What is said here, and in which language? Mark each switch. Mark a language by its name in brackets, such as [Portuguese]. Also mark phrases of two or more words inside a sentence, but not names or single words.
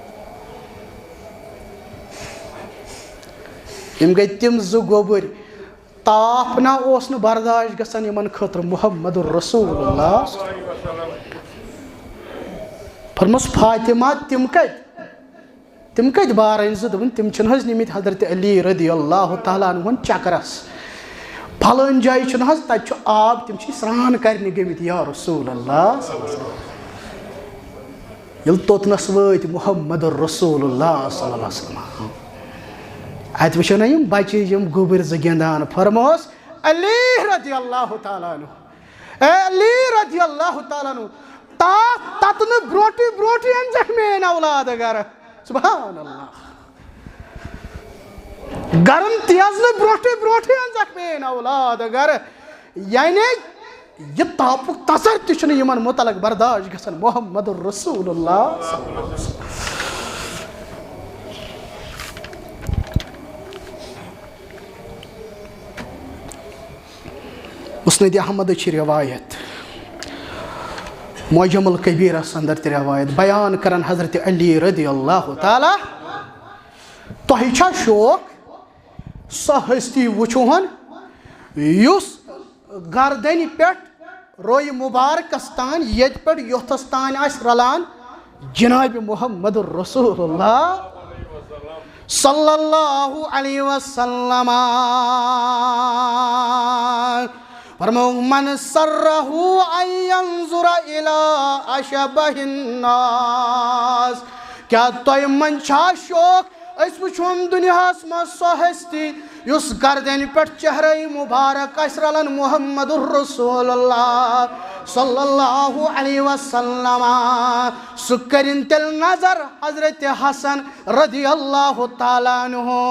[Kashmiri] یم گئی تم زو گوبر تاپ نہ اوس نہٕ برداشت گژھان یمن خٲطرٕ محمد رسول اللہ فرموس فاطمہ تم کتہِ بارٕنۍ زٕ دوٚپُن تِم چھِنہٕ حظ نِمٕتۍ حضرت علی [Arabic] رضی اللہ تعالیٰ [Kashmiri] عنہُن چکرس پھلٲنۍ جایہِ چھُنہٕ حظ تتہِ چھُ آب تِم چھِ سرٛان کرنہِ گٔمٕتۍ [Arabic] یا رسول اللہ [Kashmiri] ییٚلہِ توٚتنس وٲتۍ محمد رسول اللہ [Arabic] صلی اللہ علیہ وسلم [Kashmiri] اتہِ وٕچھو نا یِم بچہِ یِم گوٚبٕرۍ زٕ گِنٛدان فرموس علی [Arabic] رضی اللہ تعالیٰ عنہ [Kashmiri] اے علی [Arabic] رضی اللہ تعالیٰ عنہ [Kashmiri] تاپھ تتنہٕ برونٛٹھٕے أنزٮ۪کھ میٲنۍ اولادٕ گرٕ [Arabic] سبحان اللہ [Kashmiri] گرم تیزنہٕ برونٛٹھٕے أنزٮ۪کھ میٲنۍ اولادٕ گرٕ یعنی یہ تاپُک تصر تہِ چھُنہٕ یِمن متعلق برداشت گژھان محمد رسول اللہ [Arabic] صلی اللہ علیہ وسلم [Kashmiri] مسند احمد چھ روایت معجم الکبیرس اندر تہِ روایت بیان کران حضرت علی [Arabic] رضی اللہ تعالیٰ [Kashmiri] تۄہہِ چھا شوق سۄ ہستی وٕچھوہن یُس گردنہِ پٮ۪ٹھ رویہِ مبارکس تان ییٚتہِ پٮ۪ٹھ یوٚتھس تان آسہِ رلان جناب محمد رسول اللہ [Arabic] صلی اللہ علیہ وسلم [Kashmiri] فرمو [Arabic] من سرہ ان ینظر الی اشبہ الناس [Kashmiri] کیا تۄہہِ منٛز چھا شوق أسۍ وٕچھون دُنیاہس منٛز سۄ ہستی یُس گردنہِ پٮ۪ٹھ چہرے مبارک آسہِ رلان محمد رسول اللہ [Arabic] صلی اللہ علیہ وسلم [Kashmiri] سُہ کٔرِنۍ تیٚلہِ نظر حضرت حسن [Arabic] رضی اللہ تعالیٰ عنہ